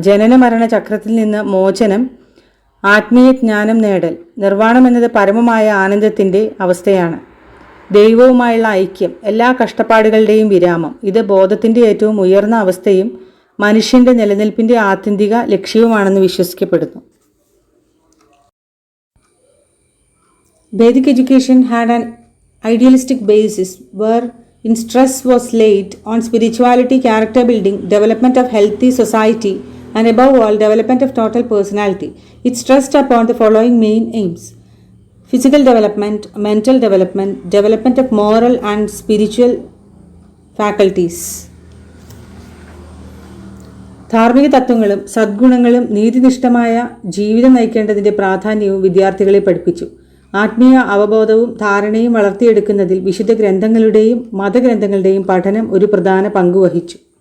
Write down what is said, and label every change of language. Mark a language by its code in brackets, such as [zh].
[ml] ജനന മരണ ചക്രത്തിൽ നിന്ന് മോചനം, ആത്മീയ ജ്ഞാനം നേടൽ. നിർവാണം എന്നത് പരമമായ ആനന്ദത്തിൻ്റെ അവസ്ഥയാണ്, ദൈവവുമായുള്ള ഐക്യം, എല്ലാ കഷ്ടപ്പാടുകളുടെയും വിരാമം. ഇത് ബോധത്തിൻ്റെ ഏറ്റവും ഉയർന്ന അവസ്ഥയും മനുഷ്യൻ്റെ നിലനിൽപ്പിൻ്റെ ആത്യന്തിക ലക്ഷ്യവുമാണെന്ന് വിശ്വസിക്കപ്പെടുന്നു. [en] Vedic education had an idealistic basis wherein stress was laid on spirituality, character building, development of healthy society, and above all, development of total personality. It stressed upon the following main aims: physical development, mental development, development of moral and spiritual faculties. [ml] ധാർമ്മിക തത്വങ്ങളും സദ്ഗുണങ്ങളും നീതിനിഷ്ഠമായ ജീവിതം നയിക്കേണ്ടതിൻ്റെ പ്രാധാന്യവും വിദ്യാർത്ഥികളെ പഠിപ്പിച്ചു. ആത്മീയ അവബോധവും ധാരണയും വളർത്തിയെടുക്കുന്നതിൽ വിശുദ്ധ ഗ്രന്ഥങ്ങളുടെയും മതഗ്രന്ഥങ്ങളുടെയും പഠനം ഒരു പ്രധാന പങ്കുവഹിച്ചു.